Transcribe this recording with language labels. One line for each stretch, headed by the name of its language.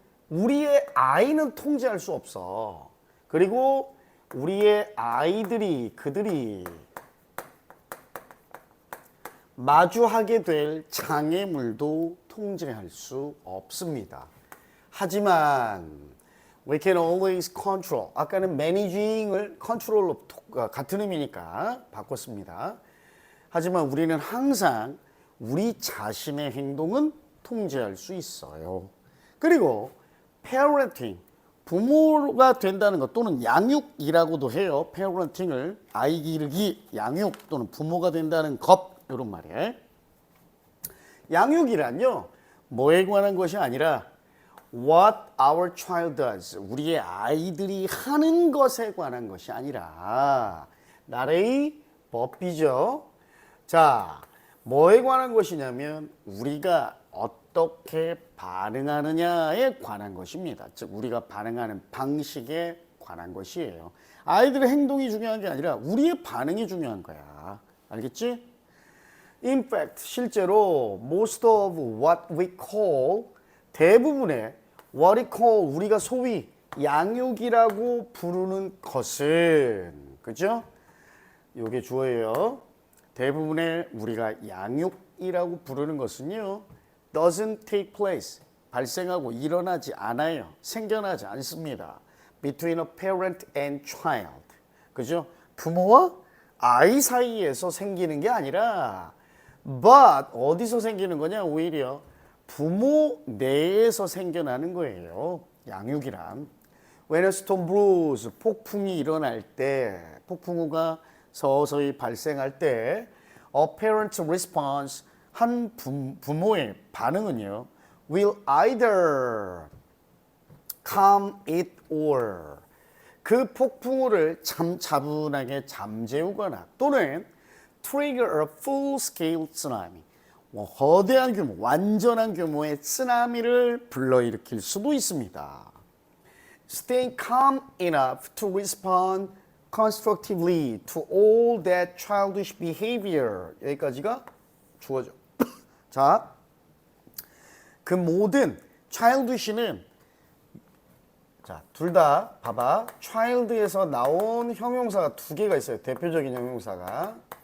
Korean: 우리의 아이는 통제할 수 없어. 그리고 우리의 그들이 마주하게 될 장애물도 통제할 수 없습니다. 하지만
English: we can always control.
Korean: 아까는 managing을 control로 같은 의미니까 바꿨습니다. 하지만 우리는 항상 우리 자신의 행동은 통제할 수 있어요. 그리고 parenting, 부모가 된다는 것 또는 양육이라고도 해요. parenting을 아이 기르기, 양육 또는 부모가 된다는 것 이런 말이에요. 양육이란요, 뭐에 관한 것이 아니라
English: what our child does,
Korean: 우리의 아이들이 하는 것에 관한 것이 아니라 나라의 법이죠. 자, 뭐에 관한 것이냐면 우리가 어떻게 반응하느냐에 관한 것입니다. 즉 우리가 반응하는 방식에 관한 것이에요. 아이들의 행동이 중요한 게 아니라 우리의 반응이 중요한 거야. 알겠지?
English: In fact,
Korean: 실제로
English: most of what we call,
Korean: 대부분의
English: what we call,
Korean: 우리가 소위 양육이라고 부르는 것은, 그죠? 요게 주어예요. 대부분의 우리가 양육이라고 부르는 것은요,
English: doesn't take place,
Korean: 발생하고 일어나지 않아요. 생겨나지 않습니다.
English: Between a parent and child,
Korean: 그죠? 부모와 아이 사이에서 생기는 게 아니라 but 어디서 생기는 거냐? 오히려 부모 내에서 생겨나는 거예요. 양육이란.
English: When a storm brews,
Korean: 폭풍이 일어날 때, 폭풍우가 서서히 발생할 때
English: a parent's response,
Korean: 한 부모의 반응은요,
English: will either calm it or,
Korean: 그 폭풍우를 차분하게 잠재우거나 또는
English: trigger a full-scale tsunami,
Korean: 거대한 규모, 완전한 규모의 쓰나미를 불러일으킬 수도 있습니다.
English: Stay calm enough to respond constructively to all that childish behavior.
Korean: 여기까지가 주어져. 자, 그 모든 childish는 자, 둘 다 봐봐. child에서 나온 형용사가 두 개가 있어요. 대표적인 형용사가.